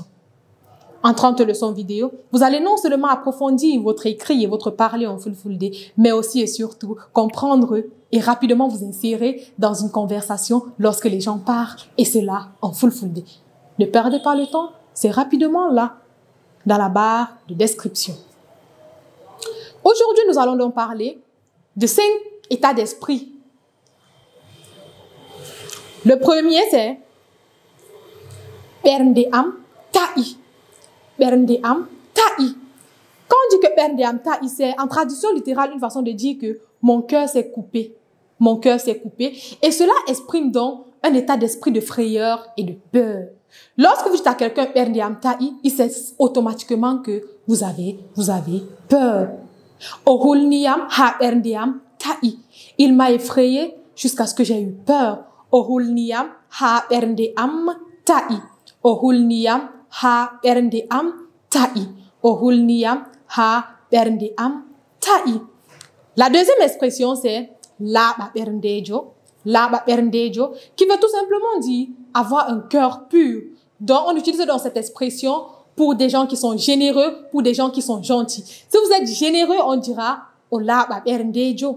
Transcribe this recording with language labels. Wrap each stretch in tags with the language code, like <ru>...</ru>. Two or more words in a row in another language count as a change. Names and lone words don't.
<fr>En 30 leçons vidéo, vous allez non seulement approfondir votre écrit et votre parler en Fulfulde, mais aussi et surtout comprendre et rapidement vous insérer dans une conversation lorsque les gens parlent, et cela en Fulfulde. Ne perdez pas le temps, c'est rapidement là, dans la barre de description. Aujourd'hui, nous allons donc parler de 5 états d'esprit.</fr> <ff>Le premier, c'est Bernde am ta'i. Bernde am ta'i.</ff> <fr>Quand on dit que</fr> <ff>Bernde am ta'i,</ff> <fr>c'est en traduction littérale une façon de dire que mon cœur s'est coupé. Mon cœur s'est coupé. Et cela exprime donc un état d'esprit de frayeur et de peur. Lorsque vous dites à quelqu'un</fr> <ff>Bernde am ta'i,</ff> <fr>il sait automatiquement que vous avez peur.</fr> <ff>Ohulniam ha Bernde am ta'i.</ff> <fr>Il m'a effrayé jusqu'à ce que j'ai eu peur.</fr> <ff>Ohulniam ha Bernde am ta'i. Ohulniam ha Bernde am ta'i. Ohulniam ha Bernde am ta'i.</ff> <fr>La deuxième expression, c'est</fr> <ff>Laba Berndejo. Laba Berndejo,</ff> <fr>qui veut tout simplement dire avoir un cœur pur. Donc, on utilise dans cette expression pour des gens qui sont généreux, pour des gens qui sont gentils. Si vous êtes généreux, on dira</fr> <ff>Olaba Berndejo.</ff>